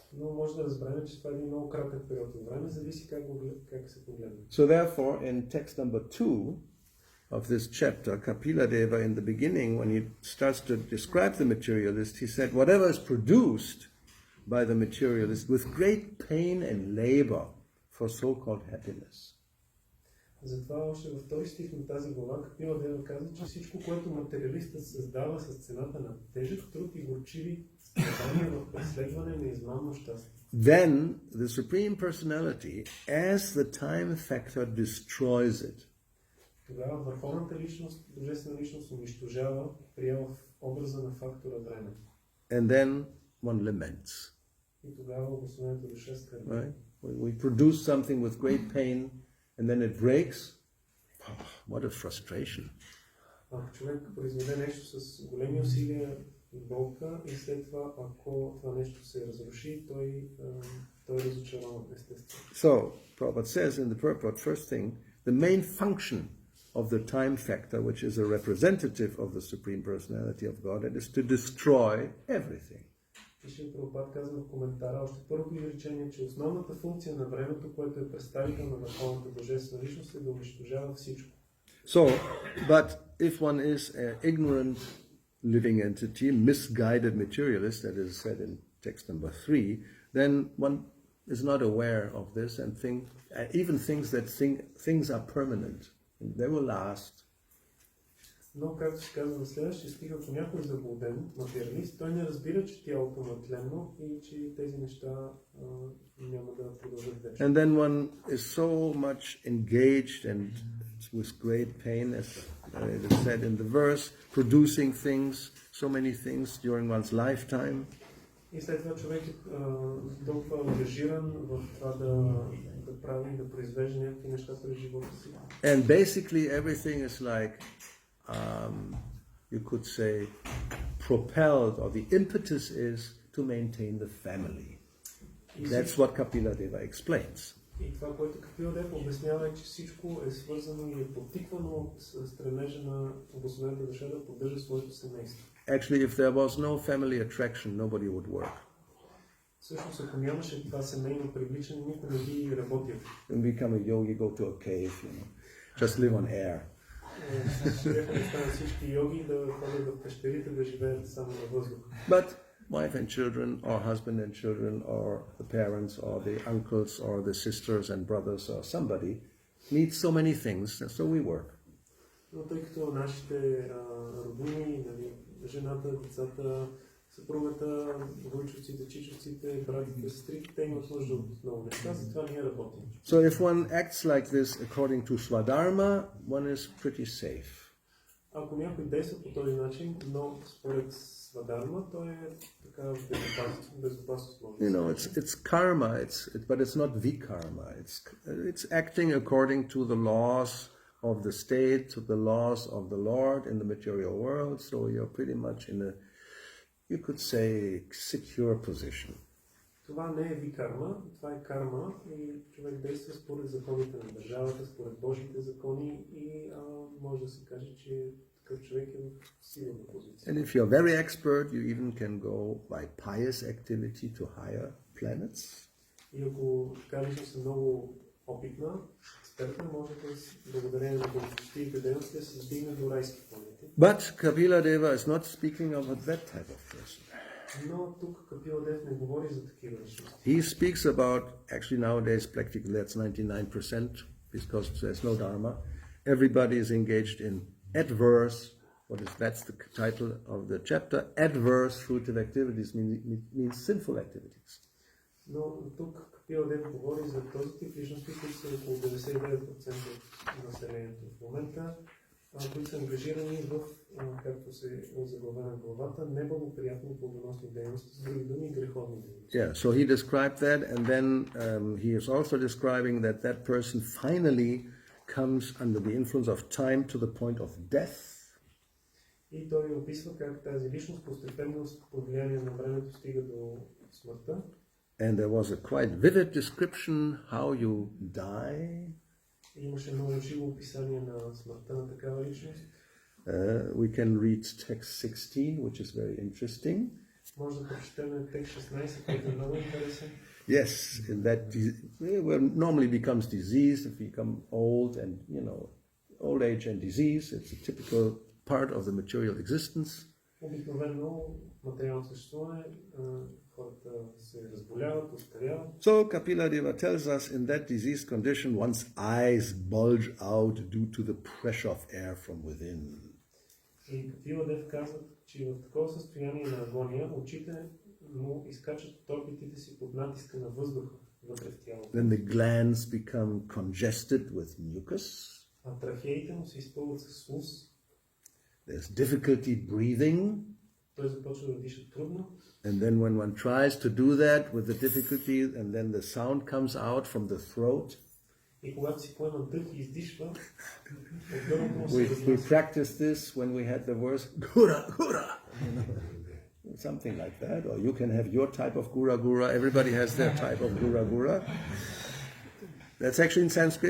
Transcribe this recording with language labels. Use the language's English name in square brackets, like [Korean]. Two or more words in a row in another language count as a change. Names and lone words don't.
[English] So therefore, in text number 2 of this chapter, Kapila Deva, in the beginning, when he starts to describe the materialist, he said, whatever is produced by the materialist with great pain and labor for so-called happiness. [Bulgarian] Затова още във втори стих на тази глава Капила Дева казва, че всичко, което материалистът създава с цената на тежък труд и горчиви страдания в преследване на измамно щастие. [English] Then the Supreme Personality, as the time factor, destroys it. [Bulgarian] Тогава върховната личност, божествена личност унищожава, приема в образа на фактора време. [English] And then one laments. [Bulgarian] И тогава обосновената душа скърби. [English] Right? We produce something with great pain and then it breaks. Oh, what a frustration. [Bulgarian] Ако човек произведе нещо с големи усилия и болка и след това, ако това нещо се разруши, той е разочарован естествено. [English] So, Prabhupada says in the purport, first thing, the main function of the time factor, which is a representative of the Supreme Personality of God, is to destroy everything. [Bulgarian] Шрила Прабхупад казва в коментара, още първото изречение, че основната функция на времето, което е представител на върховната божествена личност, е да унищожава всичко. [English] So, but if one is an ignorant living entity, misguided materialist, that is said in text number 3, then one is not aware of this and even thinks that things are permanent. They will last. [Bulgarian] Но, както се казва в следващия стих, ако някой е заблуден материалист, той не разбира, че тялото му е тленно и че тези неща няма да продължат вечно. [English] And then one is so much engaged and with great pain, as it is said in the verse, producing things, so many things during one's lifetime. [Bulgarian] И след това човек е толкова ангажиран в това да прави, да произвежда някакви неща през живота си. [English] And basically everything is like, you could say, propelled, or the impetus is to maintain the family. That's what Kapila Deva explains. [Bulgarian] И това, което Капила Дева обяснява, е, че всичко е свързано и е подтиквано с стремежа на обособената душа да поддържа своето семейство. [English] Actually, if there was no family attraction, nobody would work. [Bulgarian] Всъщност, ако нямаше това семейно привличане, никой не би работил. [English] When we become a yogi, go to a cave, just live on air. [Bulgarian] Щяха да станат всички йоги да ходят в пещерите, да живеят само на въздух. [English] But wife and children, or husband and children, or the parents, or the uncles, or the sisters and brothers, or somebody needs so many things, and so we work. [Bulgarian] Но тъй като нашите роднини, жената, децата, съпругата, войчовците, чичовците, братите, сестрите, те имат нужда от много неща, затова ние работим. [English] So if one acts like this according to Swadharma, one is pretty safe. [Bulgarian] Ако някой действа по този начин, но според свадарма, той е така безопасност. [English] You know, it's karma, but it's not vikarma. It's acting according to the laws of the state, to the laws of the Lord in the material world. So you're pretty much in a, you could say, secure position. [Bulgarian] Това не е викарма, това е карма и човек действа според законите на държавата, според Божите закони и може да се каже, че такъв човек е в силна позиция. [English] And if you're very expert, you even can go by pious activity to higher planets. [Bulgarian] И ако така лично си много опитна, експертна, може да благодарение на благочестивите дейности да се стигне до райски планети. [English] But Kapila Deva is not speaking of that type of person. [Bulgarian] Но тук Капила Дев не говори за такива личности. [English] He speaks about, actually nowadays practically that's 99% because there's no dharma. Everybody is engaged in adverse, that's the title of the chapter, adverse fruitive activities means sinful activities. [Bulgarian] Но тук Капила Дев говори за този тип личности, които са около 99% от населението в момента, които са ангажирани в, както се озаглавя главата, неблагоприятни плодоносни дейности, с други думи греховни дейности. [English] Yeah, so he described that, and then he is also describing that person finally comes under the influence of time to the point of death. [Bulgarian] И той описва как тази личност постепенно под влияние на времето стига до смъртта. [English] And there was a quite vivid description how you die. [Bulgarian] Имаше много живо описание на смъртта на такава личност. [English] We can read text 16, which is very interesting. [Bulgarian] Може да прочетем текст 16, който е много интересен. [English] Yes, in that normally becomes disease if you become old, and old age and disease. It's a typical part of the material existence. [Bulgarian] Обикновено материално съществуване, хората се разболяват, остаряват. [English] So Kapila Deva tells us in that diseased condition, one's eyes bulge out due to the pressure of air from within. [Bulgarian] И Капила Дев казват, че в такова състояние на агония очите му изкачат от орбитите си под натиска на въздуха вътре в тялото. [English] Then the glands become congested with mucus. [Bulgarian] А трахеите му се изпълват с слуз. [English] There's difficulty breathing. [Bulgarian] Той започва да диша трудно. [English] And then when one tries to do that with the difficulty, and then the sound comes out from the throat. [Bulgarian] И когато си поема дъх и издишва, от гърлото му се [English] We [Bulgarian] разнася. [English] practiced this when we had the verse Gura Gura, something like that. Or you can have your type of Gura Gura. Everybody has their type of Gura Gura. That's actually in Sanskrit.